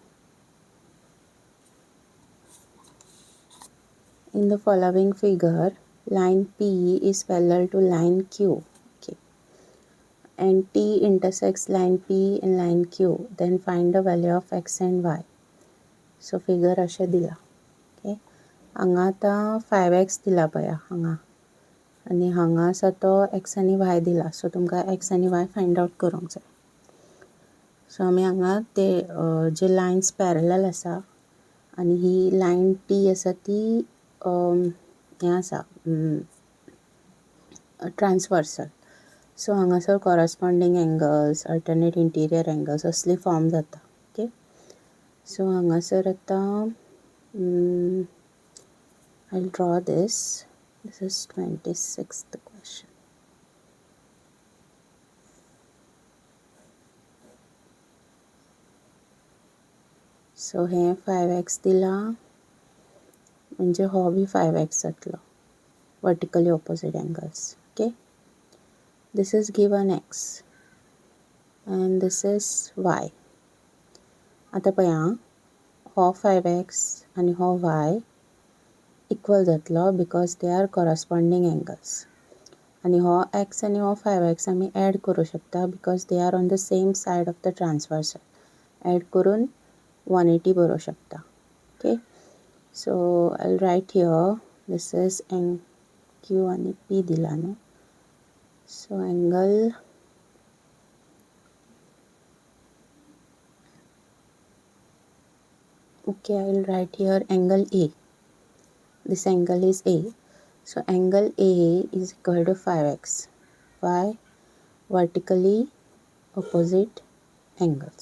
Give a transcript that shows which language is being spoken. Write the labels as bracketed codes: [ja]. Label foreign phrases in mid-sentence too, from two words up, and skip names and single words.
[en] In the following figure, line P is parallel to line Q. Okay. And T intersects line P and line Q. Then find the value of x and y. [kok] So figure अशें दिला. Okay. हांगा आतां 5x दिला पळया हांगा. आनी हांगा आसा तो x आनी y दिला. सो तुमकां x आनी y [en] find out [kok] करूंक जाय. सो आमी हांगा ते जे [en] lines parallel [kok] आसा आनी ही लायन टी आसा ती हें आसा ट्रान्सवर्सल. सो हांगासर [en] corresponding angles, alternate interior angles [kok] असली फॉर्म जाता. ओके. सो हांगासर आतां [en] I'll draw this. This is 26th question. [kok] सो हे 5x दिला म्हणजे हो बी 5x जातलो [en] vertically opposite angles. okay, this is given x and this is y. [kok] आता पळया हो 5x आणि हो y इक्वल जातलो [en] because they are corresponding angles. [kok] आणि हो x आणि हो 5x आमी ॲड करूं शकता [en] because they are on the same side of the transversal. [kok] ॲड करून 180 बरोवं शकता. [en] okay, so I write here this is Q [kok] आणि P दिला न्हू. [en] so angle okay, I will write here angle A. This angle is A. So angle A is equal to 5x. Why? Vertically opposite angles.